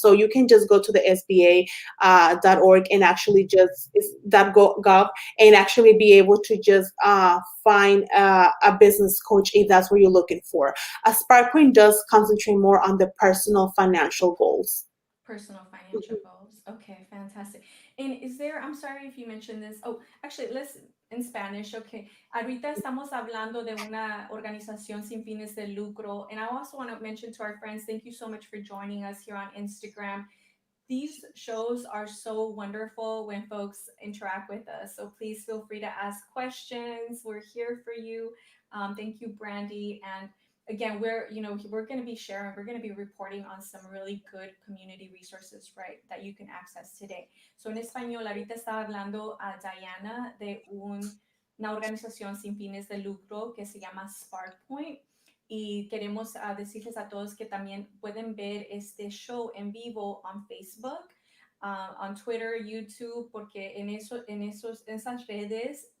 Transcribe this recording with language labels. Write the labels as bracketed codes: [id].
[en] So you can just go to the SBA.org and actually just .gov, and actually be able to just find a business coach if that's what you're looking for. A SparkPoint does concentrate more on the personal financial goals. Personal financial goals. Okay, fantastic. And I'm sorry if you mentioned this. Oh, actually, let's in Spanish. Okay. [es] Ahorita estamos hablando de una organización sin fines de lucro. [en] And I also want to mention to our friends, thank you so much for joining us here on Instagram. These shows are so wonderful when folks interact with us. So please feel free to ask questions. We're here for you. Thank you, Brandy. And again, we're going to be sharing, we're going to be reporting on some really good community resources, right, that you can access today. [es] So en español, ahorita estaba hablando a Diana de una organización sin fines de lucro que se llama SparkPoint. Y queremos decirles a todos que también pueden ver este show en vivo en Facebook, en Twitter, YouTube, porque en esas redes